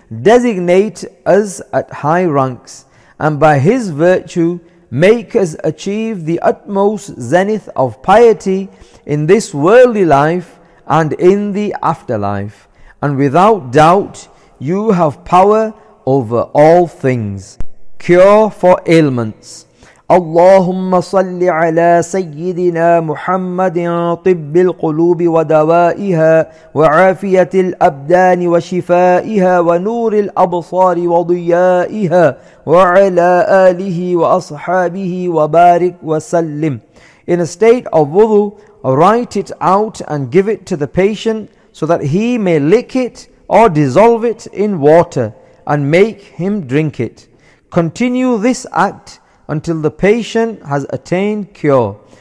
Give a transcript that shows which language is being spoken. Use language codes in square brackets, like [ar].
[en] designate us at high ranks, and by his virtue make us achieve the utmost zenith of piety in this worldly life and in the afterlife. And without doubt, you have power over all things. cure for ailments. [ar] اللهم صل على سيدنا محمد طب القلوب ودوائها وعافية الأبدان وشفائها ونور الأبصار وضيائها وعلى آله وأصحابه وبارك وسلم. [en] In a state of wudu, write it out and give it to the patient so that he may lick it or dissolve it in water and make him drink it. Continue this act until the patient has attained cure.